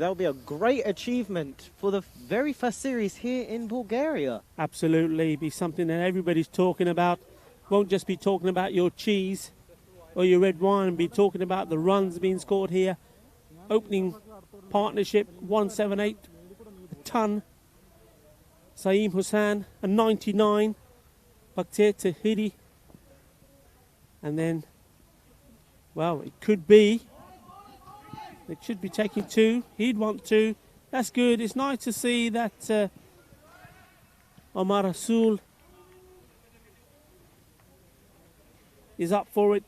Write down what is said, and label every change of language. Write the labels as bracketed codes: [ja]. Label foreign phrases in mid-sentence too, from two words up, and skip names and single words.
[en] That would be a great achievement for the very first series here in Bulgaria. Absolutely. Be something that everybody's talking about. Won't just be talking about your cheese or your red wine, and be talking about the runs being scored here. Opening partnership, 178, a ton. Saeem Hussain, a 99. Bakhtir Tahiri. And then, well, it could be. It should be taking 2. He'd want 2. That's good. It's nice to see that Omar Rasool is up for it.